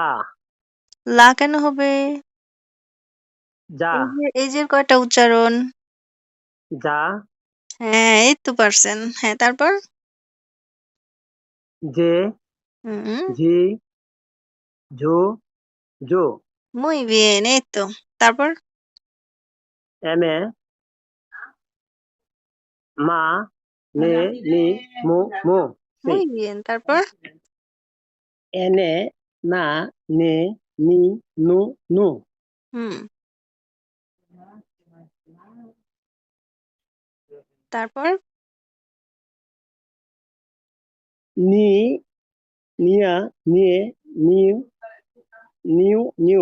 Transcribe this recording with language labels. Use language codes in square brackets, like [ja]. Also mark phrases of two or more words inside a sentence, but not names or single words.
[bn] লা কেন হবে? যা এই যে কয়টা উচ্চারণ? যা হ্যাঁ, এই তো পারছেন। হ্যাঁ, তারপর? যে হুম, ঝি ঝু জু [es] muy bien, [bn] এই তো। তারপর? এমে মা নে নি মু মু সি [es] muy bien, [bn] তারপর? এনে না নে নি নু নু হুম, তারপর? নি নিয়া নিয়ে নিউ নিউ নিউ